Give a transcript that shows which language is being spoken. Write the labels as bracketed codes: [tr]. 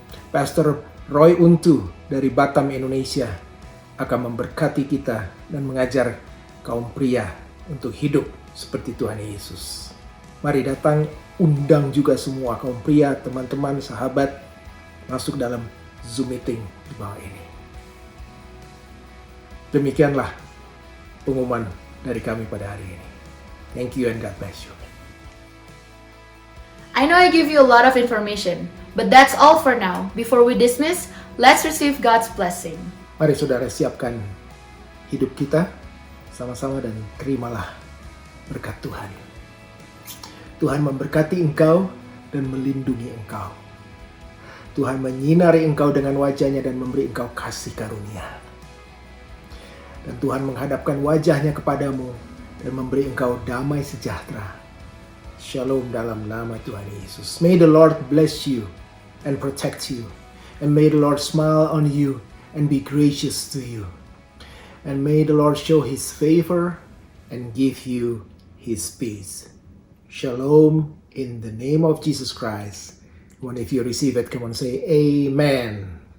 [id] Pastor Roy Untu dari Batam, Indonesia akan memberkati kita dan mengajar kaum pria untuk hidup seperti Tuhan Yesus. Mari datang, undang juga semua kaum pria, teman-teman, sahabat masuk dalam Zoom meeting di bawah ini. Demikianlah pengumuman dari kami pada hari ini. [en] Thank you and God bless you. I know I give you a lot of information, but that's all for now. Before we dismiss, let's receive God's blessing. [id] Mari saudara siapkan hidup kita sama-sama dan terimalah berkat Tuhan. Tuhan memberkati engkau dan melindungi engkau. Tuhan menyinari engkau dengan wajah-Nya dan memberi engkau kasih karunia. Dan Tuhan menghadapkan wajah-Nya kepadamu dan memberi engkau damai sejahtera. Shalom dalam nama Tuhan Yesus. [en] May the Lord bless you and protect you. And may the Lord smile on you and be gracious to you. And may the Lord show His favor and give you His peace. Shalom in the name of Jesus Christ. And if you receive it, come on, say Amen.